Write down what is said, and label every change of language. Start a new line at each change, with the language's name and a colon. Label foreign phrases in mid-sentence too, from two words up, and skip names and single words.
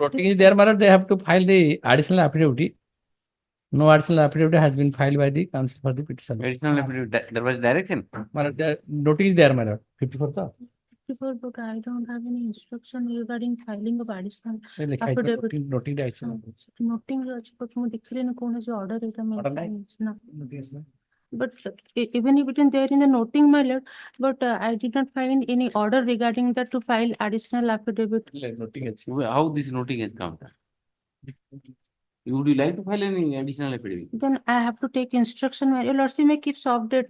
English: Noting is there, my lord, they have to file the additional affidavit. No additional affidavit has been filed by the counsel for the petition. Additional affidavit, there was direction. My lord, the noting is there, my lord. 54th. 54, but I don't have any instruction regarding filing of additional Like affidavit. noting the Noting but
Odia: ମୁଁ ଦେଖିଲିନି କୌଣସି order ଏଇଟା ନା.
English: But even if it is there in the noting, my lord, but I did not find any order regarding that to file additional affidavit. How this noting has come? Would you like to file any additional affidavit? Then I have to take instruction. My lordship may keep update